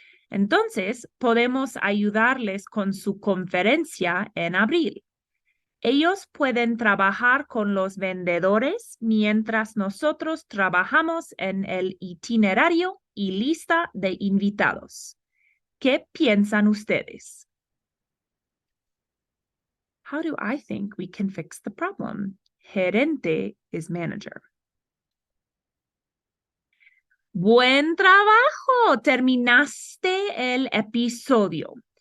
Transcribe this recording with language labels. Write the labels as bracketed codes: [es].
[es] Entonces, podemos ayudarles con su conferencia en abril. Ellos pueden trabajar con los vendedores mientras nosotros trabajamos en el itinerario y lista de invitados. ¿Qué piensan ustedes? [en] How do I think we can fix the problem? Gerente is manager. [es] Buen trabajo. Terminaste el episodio.